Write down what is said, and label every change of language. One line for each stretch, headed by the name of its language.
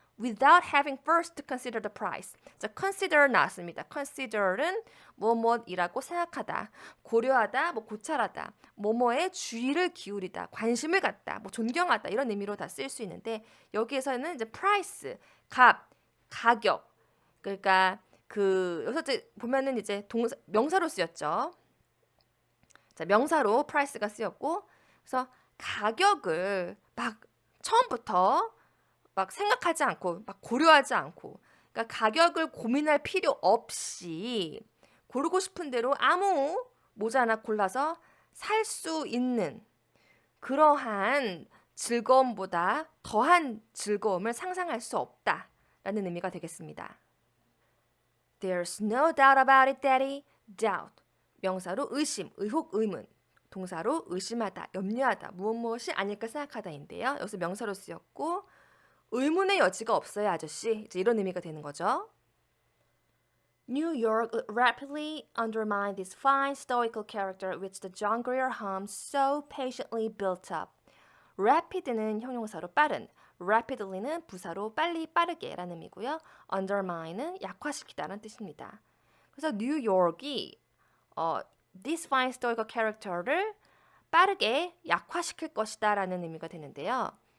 English: Without having first to consider the price.
Korean: 자, consider 나왔습니다. consider은 뭐뭐이라고 생각하다, 고려하다, 뭐 고찰하다, 뭐뭐에 주의를 기울이다, 관심을 갖다, 뭐 존경하다 이런 의미로 다 쓰일 수 있는데 여기에서는 이제 price, 값, 가격. 그러니까 그 여기서 이제 보면은 이제 명사로 쓰였죠. 자, 명사로 price가 쓰였고 그래서 가격을 막 처음부터 막 생각하지 않고 막 고려하지 않고 그러니까 가격을 고민할 필요 없이 고르고 싶은 대로 아무 모자 하나 골라서 살 수 있는 그러한 즐거움보다 더한 즐거움을 상상할 수 없다라는 의미가 되겠습니다.
English: There's no doubt about it, Daddy.
Korean: Doubt. 명사로 의심, 의혹, 의문. 동사로 의심하다, 염려하다, 무엇이 아닐까 생각하다인데요. 여기서 명사로 쓰였고 의문의 여지가 없어요, 아저씨. 이제 이런 의미가 되는 거죠.
English: New York rapidly undermined this fine stoical character which the John Grier home so patiently built up.
Korean: Rapid는 형용사로 빠른, rapidly는 부사로 빨리 빠르게라는 의미고요. undermine은 약화시키다라는 뜻입니다. 그래서 뉴욕이
English: this fine stoical character
Korean: 를 빠르게 약화시킬 것이다라는 의미가 되는데요.